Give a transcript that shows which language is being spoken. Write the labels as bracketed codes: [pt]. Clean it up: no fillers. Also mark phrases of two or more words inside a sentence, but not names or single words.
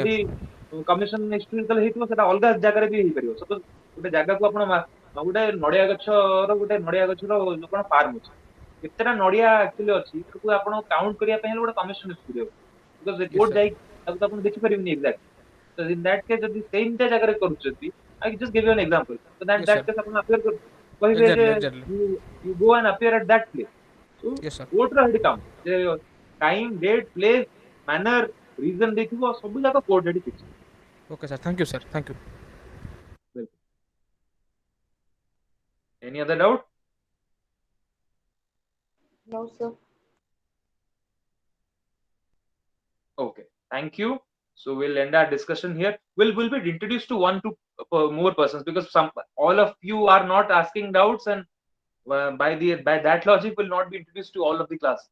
[or] ସେଠି [en] commission next [or] ଯେତେବେଳେ ହେଇଥିବ ସେଟା ଅଲଗା ଜାଗାରେ ବି ହେଇପାରିବ। ସପୋଜ ଗୋଟେ ଜାଗାକୁ ଆପଣ ଗୋଟେ ନଡିଆ ଗଛର କଣ ଫାର୍ମ ଅଛି, କେତେଟା ନଡିଆ ଆକ୍ଚୁଆଲି ଅଛି ତାକୁ ଆପଣ କାଉଣ୍ଟ କରିବା ପାଇଁ ହେଲେ ଗୋଟେ କମିଶନ ଇସ୍ୟୁ କରିବାକୁ, ବିକଜ ୟେସ୍ କୋର୍ଟ ସାର୍, ଯାଇକି ତାକୁ ତ ଆପଣ ଦେଖିପାରିବେନି ଏକ୍ସାକ୍ଟ। [en] So in that case [or] ଯଦି ସେଇଟା ଜାଗାରେ କରୁଛନ୍ତି, [en] I just give you an example. So ୟେସ୍ that ସାର୍, [or] case ଆପଣ appear କହିବେ ଯେ [en] exactly exactly, you go and appear at that place. So yes sir. [or] କୋର୍ଟ ର ସେଠି କାମ ଯେ [en] time, date, place, manner, reason [or] ଦେଇଥିବ, ସବୁ ଯାକ କୋର୍ଟ ସେଠି ଫିକ୍ସ [en] okay sir, thank you sir, thank you. କରିବ। Any other doubt? No, sir. Okay, thank you. So we'll end our discussion here. We'll be introduced to one to more persons, because some all of you are not asking doubts, and by that logic will not be introduced to all of the class.